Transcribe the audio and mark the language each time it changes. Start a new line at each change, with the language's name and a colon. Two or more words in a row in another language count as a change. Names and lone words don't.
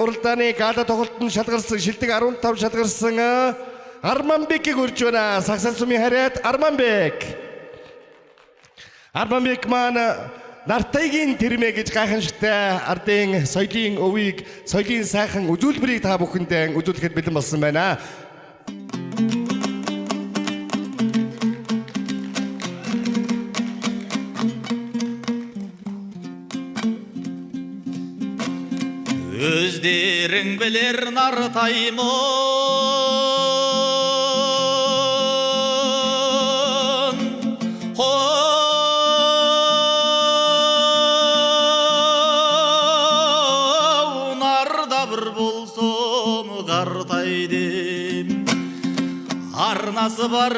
Mongolian: Уралдааны гала тоглолтод шалгарсан шилдэг 15 шалгарсан Арманбекийг урьж байна. Сагсан сумын харьяат Арманбек. Арманбек маань нартайгийн тэрмэ гэж гайхамшигтай ардын соёлын өвийг, соёлын сайхан үзүүлбэрийг та бүхэндээ үзүүлэхэд бэлэн болсон байна.
Kazakh: Өздерің білер Нартаймын нарда бір болсын қартайдым арнасы бар